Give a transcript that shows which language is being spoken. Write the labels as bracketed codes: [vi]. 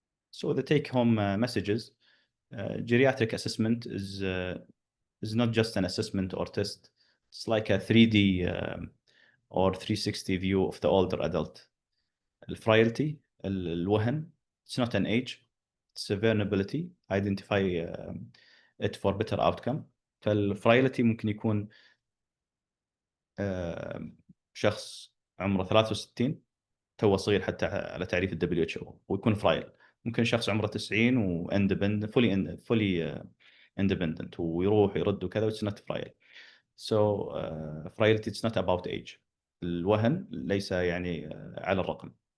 [en] So the take-home messages: geriatric assessment is not just an assessment or test. It's like a 3D or 360 view of the older adult. [ar] الفرايلتي، الوهن، [en] it's not an age, it's a vulnerability. Identify it for better outcome. [ar] فالفرايلتي ممكن يكون شخص عمره 63 تو صغير حتى على تعريف ال WHO ويكون فرايل. ممكن شخص عمره 90 واندبندنت، فولي اندبندنت، ويروح ويرد وكذا، [en] it's not frail. So frailty it's not about age. [ar] الوهن ليس يعني على الرقم.